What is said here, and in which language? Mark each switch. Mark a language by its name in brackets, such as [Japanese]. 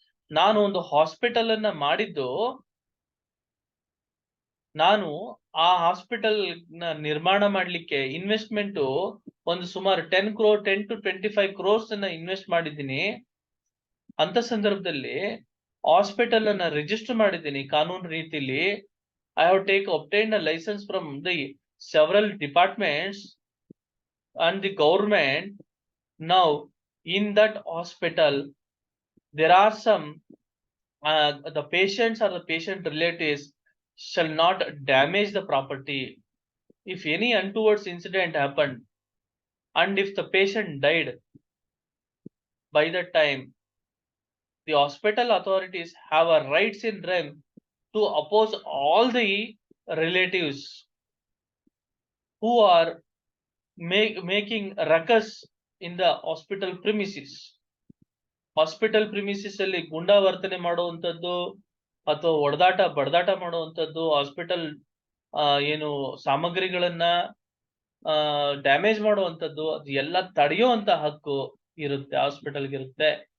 [Kannada] ನಾನು ಒಂದು ಹಾಸ್ಪಿಟಲ್ ಅನ್ನ ಮಾಡಿದ್ದು, ನಾನು ಆ ಹಾಸ್ಪಿಟಲ್ ನ ನಿರ್ಮಾಣ ಮಾಡ್ಲಿಕ್ಕೆ ಇನ್ವೆಸ್ಟ್ಮೆಂಟ್ ಒಂದು ಸುಮಾರು 10 to 25 crores ಅನ್ನ ಇನ್ವೆಸ್ಟ್ ಮಾಡಿದ್ದೀನಿ. ಅಂತ ಸಂದರ್ಭದಲ್ಲಿ ಹಾಸ್ಪಿಟಲ್ ಅನ್ನ ರಿಜಿಸ್ಟರ್ ಮಾಡಿದ್ದೀನಿ ಕಾನೂನು ರೀತಿಲಿ. [English] I have obtained a license from the several departments and the government. Now, in that hospital, there are some the patients or the patient relatives shall not damage the property. If any untoward incident happened, and if the patient died, by that time, the hospital authorities have a rights in rem to oppose all the relatives who are making ruckus in the hospital premises. [Kannada] Hospital premises ಅಲ್ಲಿ ಗುಂಡಾವರ್ತನೆ ಮಾಡುವಂತದ್ದು ಅಥವಾ ಹೊಡೆದಾಟ ಬಡದಾಟ ಮಾಡುವಂತದ್ದು, hospital ಏನು ಸಾಮಗ್ರಿಗಳನ್ನ damage ಮಾಡುವಂತದ್ದು, ಅದು ಎಲ್ಲ ತಡೆಯುವಂತ ಹಕ್ಕು ಇರುತ್ತೆ ಹಾಸ್ಪಿಟಲ್ಗೆ ಇರುತ್ತೆ.